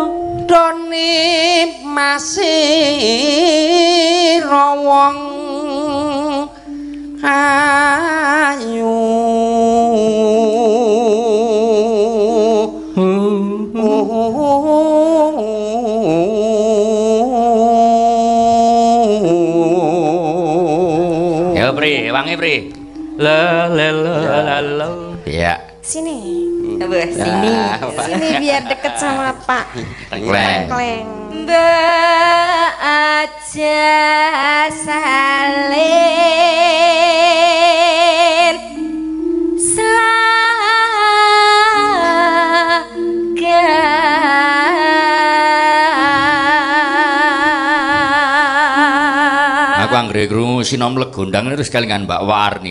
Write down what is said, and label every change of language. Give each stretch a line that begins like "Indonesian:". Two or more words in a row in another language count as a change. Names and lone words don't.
Javanese: doni masih rawong ayu
Indonesian: Ya,
Javanese: Pri, wangi, Pri. La la la la la.
Indonesian: Ya. Sini. Sini. Sini biar deket sama Pak
Javanese: Tengkleng. Kleng. Mbak aja salin Aku anggere krungu sinom legondang terus kelingan Mbak Warni.